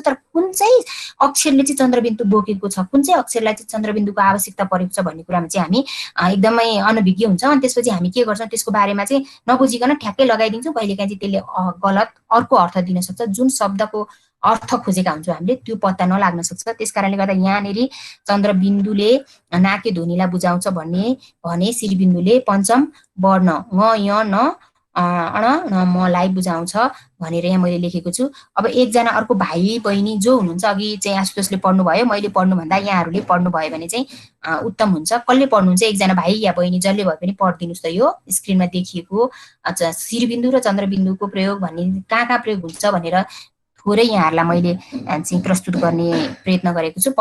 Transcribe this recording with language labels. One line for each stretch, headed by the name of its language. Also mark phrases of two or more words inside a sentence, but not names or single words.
Nepali: तर कुन चाहिँ अक्षरले चाहिँ चन्द्रबिन्दु बोकेको छ, कुन चाहिँ अक्षरलाई चाहिँ चन्द्रबिन्दुको आवश्यकता परेको छ भन्ने कुरामा चाहिँ हामी एकदमै अनभिज्ञ हुन्छौँ। अनि त्यसपछि हामी के गर्छौँ, त्यसको बारेमा चाहिँ नबुझिकन ठ्याक्कै लगाइदिन्छौँ। कहिलेकाहीँ चाहिँ त्यसले गलत अर्को अर्थ दिन सक्छ, जुन शब्दको अर्थ खोजेका हुन्छौँ हामीले त्यो पत्ता नलाग्न सक्छ। त्यस कारणले गर्दा यहाँनिर चन्द्रबिन्दुले नाके ध्वनिलाई बुझाउँछ भने शिरबिन्दुले पञ्चम वर्ण ङ य न अण न मलाई बुझाउँछ भनेर यहाँ मैले लेखेको छु। अब एकजना अर्को भाइ बहिनी जो हुनुहुन्छ, अघि चाहिँ आशुतोषले पढ्नुभयो, मैले पढ्नुभन्दा यहाँहरूले पढ्नुभयो भने चाहिँ उत्तम हुन्छ। कसले पढ्नुहुन्छ, एकजना भाइ या बहिनी जसले भए पनि पढिदिनुहोस् त। यो स्क्रिनमा देखिएको शिरबिन्दु र चन्द्रबिन्दुको प्रयोग भन्ने कहाँ कहाँ प्रयोग हुन्छ भनेर थोरै यहाँहरूलाई मैले चाहिँ प्रस्तुत गर्ने प्रयत्न गरेको छु।